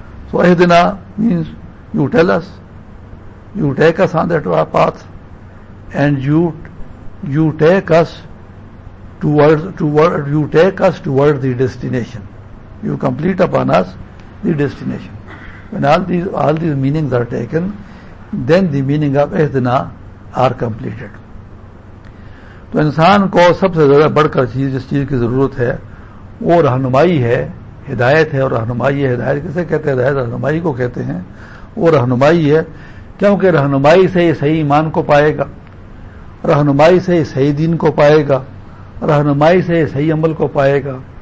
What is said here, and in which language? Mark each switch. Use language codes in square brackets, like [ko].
[en] So Ihdina means you tell us, you take us on that path, and you take us towards you take us towards the destination. You complete upon us the destination. When all these meanings are taken, then the meaning of اہتنا are completed. [ur] تو انسان کو سب سے زیادہ بڑھ کر چیز جس چیز کی ضرورت ہے وہ رہنمائی ہے, ہدایت ہے. اور رہنمائی ہے, ہدایت کسے کہتے ہیں؟ ہدایت رہنمائی کو کہتے ہیں. وہ رہنمائی ہے کیونکہ رہنمائی سے یہ صحیح ایمان کو پائے گا, رہنمائی سے یہ صحیح دین کو پائے گا, رہنمائی سے یہ صحیح عمل کو پائے گا.